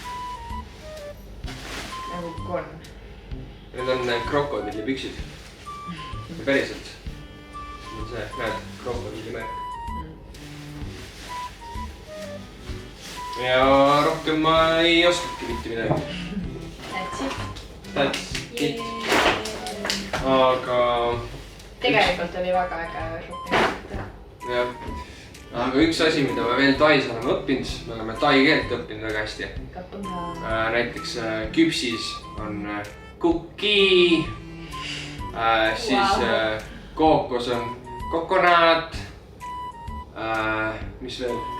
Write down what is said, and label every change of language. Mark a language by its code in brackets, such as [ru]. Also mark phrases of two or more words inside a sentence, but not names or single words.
[et] Nagu konn. Need on krokodillipüksid. Päriselt. See, näed, krokodillimärk. Ja rohkem ma ei oskudki mitte midagi. [en] That's it. That's it. [et] Aga... Tegelikult oli väga äge shopping. Jah. Aga üks asi, mida me veel Tais oleme õppinud, me oleme tai keelt õppinud väga hästi. Näiteks küpsis on kuki, siis kookos on kokonat, mis veel?